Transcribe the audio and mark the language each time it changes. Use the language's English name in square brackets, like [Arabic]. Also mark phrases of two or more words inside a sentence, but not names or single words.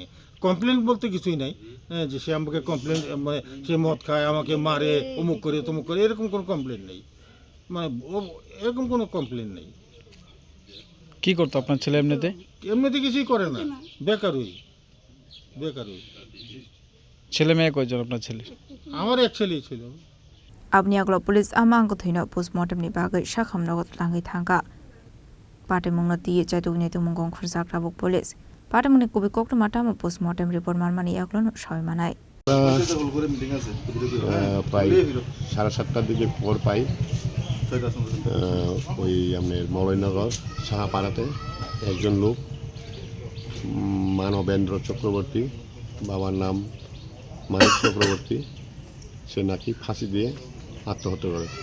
[Bangla] কমপ্লেন বলতে কিছুই নাই, যে সে আমাকে কমপ্লেন, মানে সে মদ খায়, আমাকে মারে, অমুক করে তমুক করে, এরকম কোনো কমপ্লেন নেই। মানে ও এরকম কোনো কমপ্লেন নেই। কি করতো আপনার ছেলে এমনিতে? এমনিতে কিছুই করে না, বেকারই। ছেলে মেয়ে কয়জন আপনার ছেলে? আমার এক ছেলেই ছিল। [Kok Borok] Abni aglo police amang ko thino postmortem ni bagai shakham nagot langai thanga. Patimung na ti chaitu ni tu mungong khursak rabuk police. Patimung ni kubi kokto mata mo [English] postmortem report [Kok Borok] marmani aglo no shoy manai. [Bangla] প্রায় 7:30টার দিকে খবর পাই ওই আপনার মলয়নগর সাহাপাড়াতে একজন লোক মানবেন্দ্র চক্রবর্তী, বাবার নাম মানিক চক্রবর্তী, সে নাকি ফাঁসি দিয়ে আত্মহত্যা করেছে।